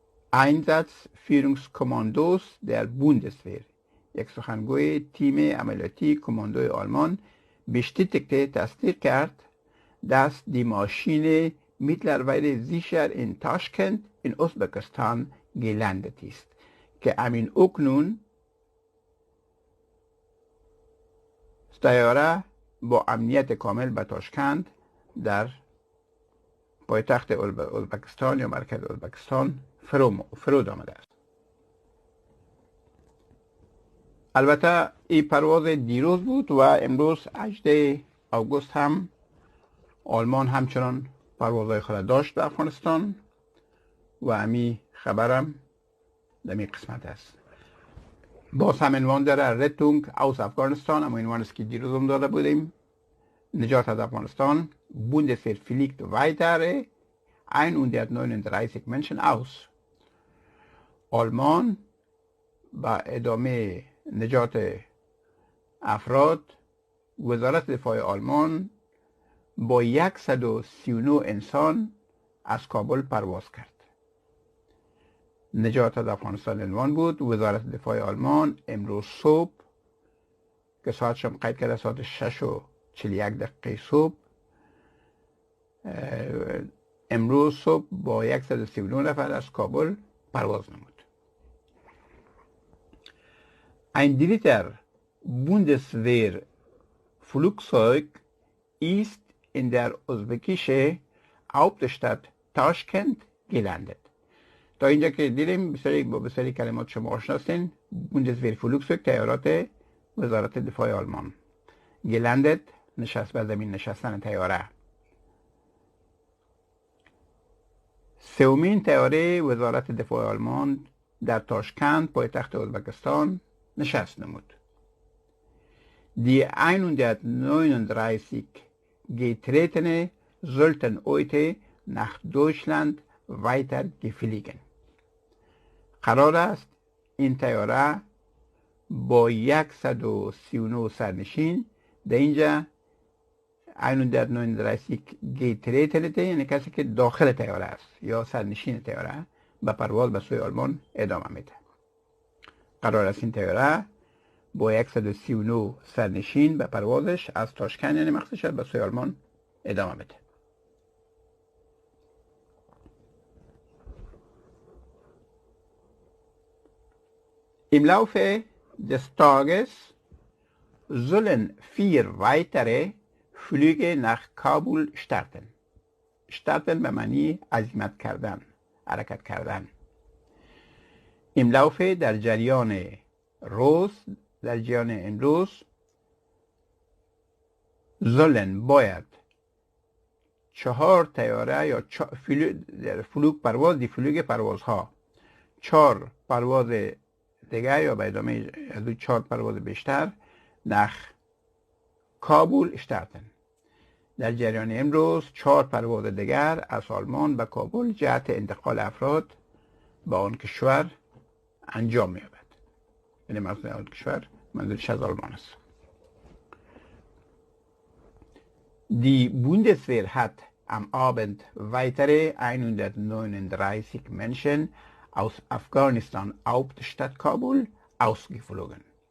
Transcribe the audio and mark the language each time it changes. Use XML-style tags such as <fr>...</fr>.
<de>Einsatzführungskommandos der Bundeswehr</de> <fa>یک سخنگوی تیم عملیاتی کماندوی آلمان</fa> <de>bestätigte</de> <fa>تصدیق کرد</fa> <de>dass die Maschine mittlerweile sicher in Taschkent in Usbekistan gelandet ist</de> <fa>که امین اکنون طیاره با امنیت کامل به تاشکند در پایتخت ازبکستان یا مرکز ازبکستان فرود آمده است. البته این پرواز دیروز بود و امروز 18 آگوست هم آلمان همچنان پروازهای خود داشت به افغانستان و امی خبرم در این قسمت است. باز هم عنوان داره رتونگ اوس افغانستان، اما عنوان است که دیروز هم داده بودیم. نجات از افغانستان</fa> <de>Bundeswehr fliegt weitere 139 Menschen aus.</de> <fa>آلمان با ادامه نجات افراد، وزارت دفاع آلمان با 139 انسان از کابل پرواز کرد. نجات از افغانستان عنوان بود. وزارت دفاع آلمان امروز صبح که ساعتش هم قید کرده ساعت 6:41 صبح، امروز صبح با 139 نفر از کابل پرواز نمود.</fa> <de>Ein dritter Bundeswehr-Flugzeug ist in der usbekischen Hauptstadt Taschkent gelandet.</de> <fa>تا اینجا که دیدیم با بسیاری کلمات شما آشنا هستین. بوندسویر فلوکسوگ طیارات وزارت دفاع آلمان. گلندت نشست بر زمین نشستن طیاره. سومین طیاره وزارت دفاع آلمان در تاشکند پایتخت ازبکستان نشست نمود.</fa> <de>Die 139 Getretene sollten heute nach Deutschland weiter geflogen.</de> <fa>قرار است این طیاره با 139 سرنشین در اینجا 139 Getretene یعنی کسی که داخل طیاره است یا سرنشین طیاره به پرواز به سوی آلمان ادامه میده. قرار است این طیاره با 139 سرنشین به پروازش از تاشکند یعنی مقصدش به سوی آلمان ادامه بده.</fa> <de>Im Laufe des Tages sollen 4 weitere Flüge nach Kabul starten.</de> <fa>Starten به معنی عزیمت کردن، حرکت کردن.</fa> <de>Im Laufe</de> <fa>در جریان روز، در جریان امروز،</fa> <de>sollen</de> <fa>باید 4 طیاره یا فلوگ پرواز، دی فلوگ پروازها 4 پرواز دیگه یا به ادامه از 4 پرواز بیشتر nach کابل starten. در جریان امروز 4 پرواز دیگر از آلمان به کابل جهت انتقال افراد به آن کشور انجام می‌یابد. یعنی مقصود آن کشور منظورش از آلمان است.</fa> <de>Die Bundeswehr hat am Abend weitere 139 Menschen aus Afghanistan Hauptstadt Kabul ausgeflogen.</de>